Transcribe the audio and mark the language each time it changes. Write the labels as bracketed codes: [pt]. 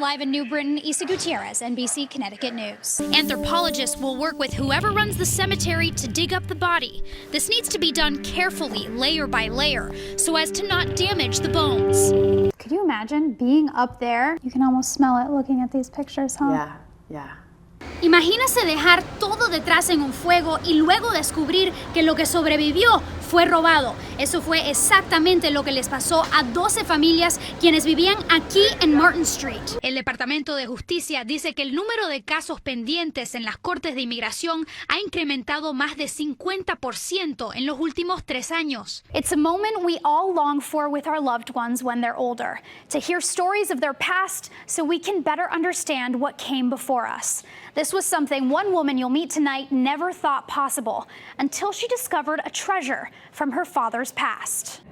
[en] Live in New Britain, Gutierrez, NBC Connecticut News. Anthropologists will work with whoever runs the cemetery to dig up the body. This needs to be done carefully, layer by layer, so as to not damage the bones. Could you imagine being up there? You can almost smell it looking at these pictures, huh? Yeah. [es] Imagínese dejar todo detrás en un fuego y luego descubrir que lo que sobrevivió fue robado. Eso fue exactamente lo que les pasó a 12 familias quienes vivían aquí en Martin Street. El Departamento de Justicia dice que el número de casos pendientes en las cortes de inmigración ha incrementado más de 50% en los últimos 3 años. [en] It's a moment we all long for with our loved ones when they're older, to hear stories of their past so we can better understand what came before us. This was something one woman you'll meet tonight never thought possible until she discovered a treasure from her father's past.